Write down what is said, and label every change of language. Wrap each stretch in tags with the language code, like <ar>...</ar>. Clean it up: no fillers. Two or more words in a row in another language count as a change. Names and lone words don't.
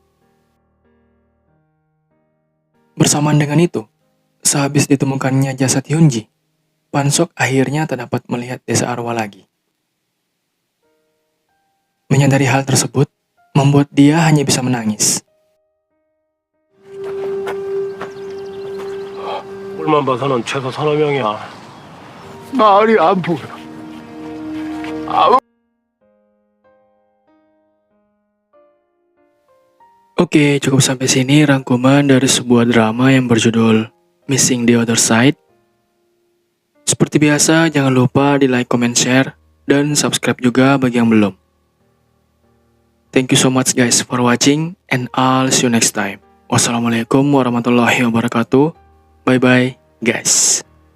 <id>Bersamaan dengan itu, sehabis ditemukannya jasad Hyunji, Pansok akhirnya tak dapat melihat desa arwah lagi. Menyadari hal tersebut, membuat dia hanya bisa menangis.</id> <ko>꼴만 봐서는 최소 서너 명이야. 말이 안 보여.</ko> <id>Oke, cukup sampai sini rangkuman dari sebuah drama yang berjudul Missing the Other Side. Seperti biasa, jangan lupa di</id> <en>like, comment, share,</en> <id>dan subscribe juga bagi yang belum.</id> <en>Thank you so much guys for watching, and I'll see you next time.</en> <ar>والسلام عليكم ورحمة الله وبركاته.</ar> <en>Bye bye guys.</en>